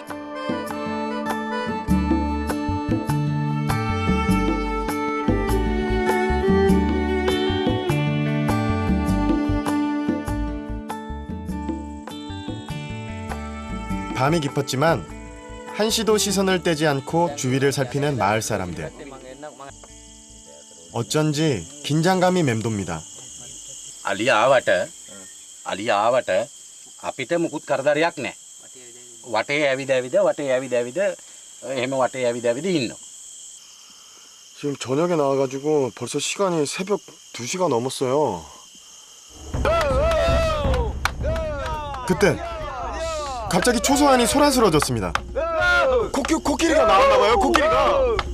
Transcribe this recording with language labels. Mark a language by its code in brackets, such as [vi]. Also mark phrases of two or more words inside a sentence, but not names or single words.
[ko] 밤이 깊었지만 한시도 시선을 떼지 않고 주위를 살피는 마을 사람들. 어쩐지 긴장감이 맴돕니다. [si] අලිය ආවට අපිට මුකුත් කරදරයක් නැහැ. වටේ ඇවිද එහෙම වටේ ඇවිද ඉන්නවා. [ko] 지금 저녁에 나와가지고 벌써 시간이 새벽 2시가 넘었어요. 그때 갑자기 초소환이 소란스러워졌습니다. 코끼리가 나왔나 봐요. 코끼리가.